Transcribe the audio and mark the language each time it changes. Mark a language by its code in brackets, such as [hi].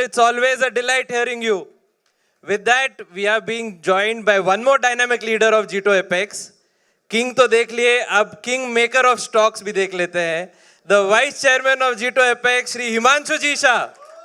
[en] It's always a delight hearing you. With that, we are being joined by one more dynamic leader of G2 Apex. [hi] King तो देख लिए, अब [en] King Maker of Stocks [hi] भी देख लेते हैं. [en] The Vice Chairman of G2 Apex, Shri Himanshu ji Shah.